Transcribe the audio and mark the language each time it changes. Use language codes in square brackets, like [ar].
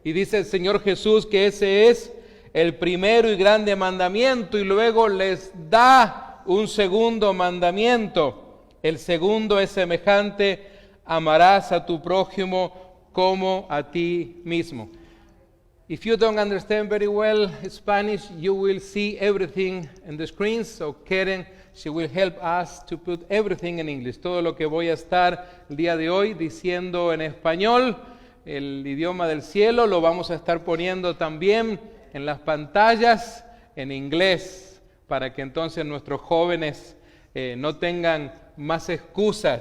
[es] Y dice el Señor Jesús que ese es el primero y grande mandamiento, y luego les da un segundo mandamiento. El segundo es semejante: amarás a tu prójimo como a ti mismo. [en] If you don't understand very well Spanish, you will see everything in the screen. So Karen, she will help us to put everything in English. [es] Todo lo que voy a estar el día de hoy diciendo en español, el idioma del cielo, lo vamos a estar poniendo también en las pantallas en inglés, para que entonces nuestros jóvenes no tengan más excusas.